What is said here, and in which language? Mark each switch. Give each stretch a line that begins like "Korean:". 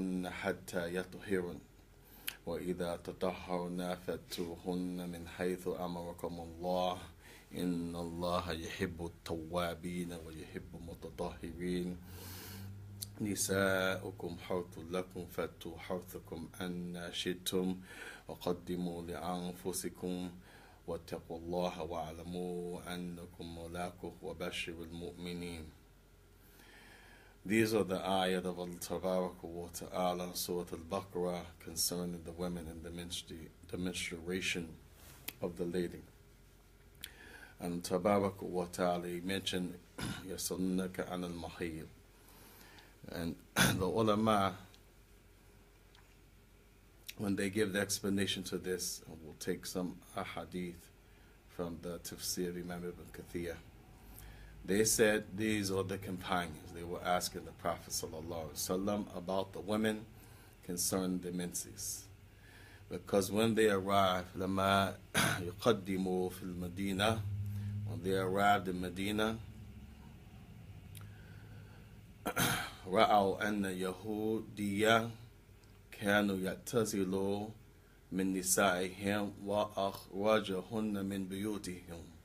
Arabic: حتى يطهرن وإذا تطهرن فأتوهن من حيث أمركم الله إن الله يحب التوابين ويحب المتطهرين نساؤكم حرث لكم فأتوا حرثكم أن شئتم وقدموا لأنفسكم واتقوا الله واعلموا أنكم ملاقوه وبشر المؤمنين.
English: These are the ayat of Allah Tabaraka wa Ta'ala, Surah Baqarah, concerning the women and the menstruation of the lady. And Tabaraka wa Ta'ala mentioned
Arabic: يَسَلُّونَكَ عَنِ الْمَحِيضِ.
English: And the ulama, when they give the explanation to this, we'll take some ahadith from the Tafseer of Imam Ibn Kathir. They said these are the companions. They were asking the Prophet ﷺ about the women concerning the menses. Because when they arrived,
Arabic: لما يقدموا في المدينة,
English: when they arrived in Medina,
Arabic: رأوا أن يهودية كانوا يعتزلوا من نسائهم وأخرجهن من بيوتهم.